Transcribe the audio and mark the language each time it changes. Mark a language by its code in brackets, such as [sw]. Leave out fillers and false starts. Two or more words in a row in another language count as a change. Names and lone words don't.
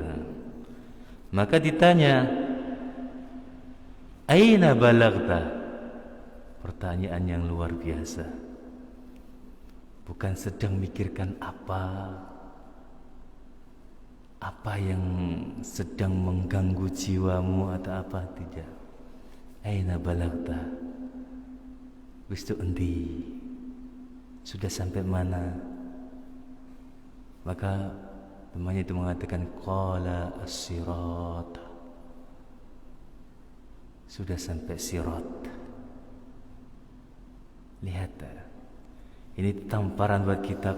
[id] Maka ditanya, [ar] Aina balagta? [id] Pertanyaan yang luar biasa. Bukan sedang mikirkan apa yang sedang mengganggu jiwamu atau apa, tidak. [ar] Aina balagta? [jv] Wis tu endi? [id] Sudah sampai mana? Maka temannya itu mengatakan [ar] qala as-sirat. [id] Sudah sampai sirat. Lihat, ini tamparan buat kita.